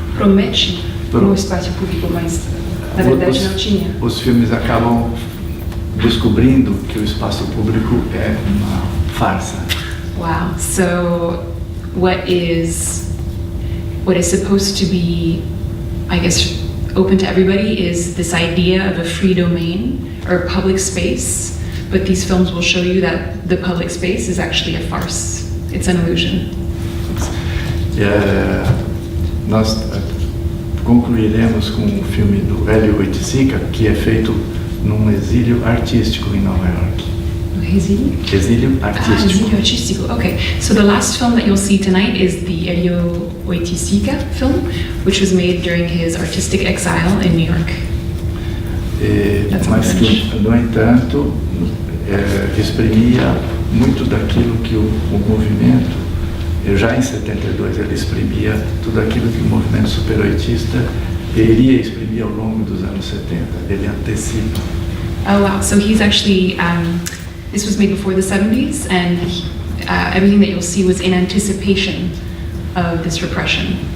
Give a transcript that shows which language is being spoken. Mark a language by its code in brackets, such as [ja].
[pt] Promete no espaço público, mas na verdade não tinha. Os filmes acabam descobrindo que o espaço público é uma farsa. [en] Wow. So what is supposed to be, I guess, open to everybody is this idea of a free domain or public space, but these films will show you that the public space is actually a farce. It's an illusion. [pt] Nós concluiremos com o filme do Hélio Oiticica, que é feito num exílio artístico em Nova York. Exílio artístico. Exílio artístico. Okay. [en] So the last film that you'll see tonight is the Hélio Oiticica film, which was made during his artistic exile in New York. [pt] Mas que, no entanto, exprimia muito daquilo que o movimento, já em 72 ele exprimia tudo aquilo que o movimento superoitista iria exprimir ao longo dos anos 70. Ele antecipa. [en] Oh wow, so he's actually, this was made before the 70s, and everything that you'll see was in anticipation of this repression.